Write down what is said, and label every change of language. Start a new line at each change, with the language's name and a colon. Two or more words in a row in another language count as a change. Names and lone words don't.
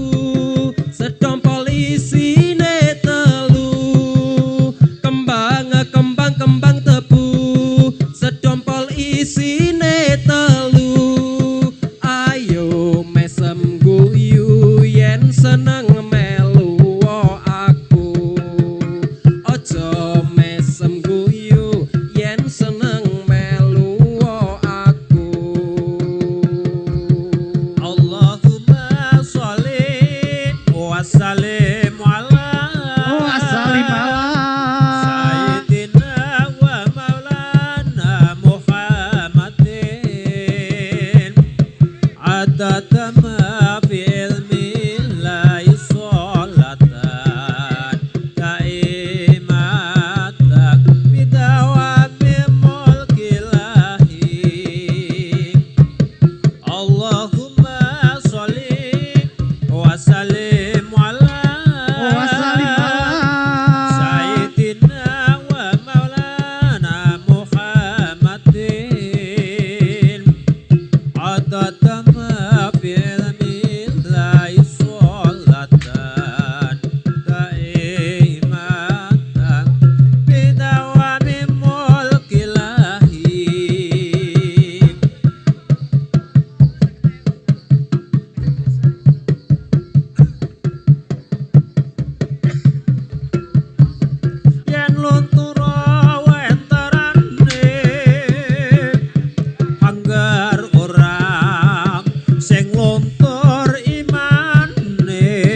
Javanese: setompol isine telu kembang tebu setompol isine telu ayo mesem guyu yen seneng melu aku ojo mesem guyu yen seneng melu aku
Arabic: اللهم صل وسلم على سيدنا ومولانا محمد عدد ما في علم الله صلاة دائمة بدوام ملك الله اللهم صل وسلم على سيدنا ومولانا محمد عدد ما في علم الله صلاة دائمة بدوام ملك الله
Javanese: yen lunturo wentarane anggar orang sing luntur imane